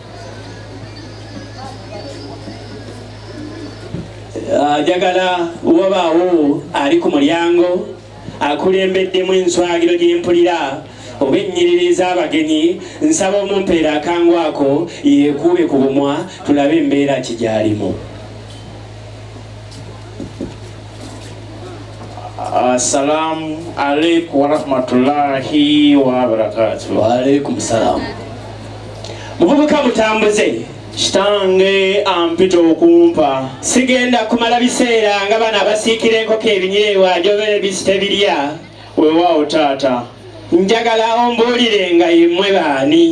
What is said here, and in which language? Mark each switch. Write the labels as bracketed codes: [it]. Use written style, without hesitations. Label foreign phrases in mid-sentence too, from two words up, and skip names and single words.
[lg] Njagala wabaawo ali ku mulyango akulembeddemu enswagiro gye mpulira oba ennyiriri z'abagenyi nsaba omumpeera akangu ako yeekuube ku bumwa tulabe embeera kigyalimu. [ar] السلام عليكم ورحمة الله وبركاته. وعليكم السلام. [lg] Muvubuka mutambuze kitange ampita okumpa sigenda kumala biseera nga bana abasiikira enkoko ebinyeebwa jobere bisitebirya. Weewaawo taata, njagala ombuulire nga yemmwe baani.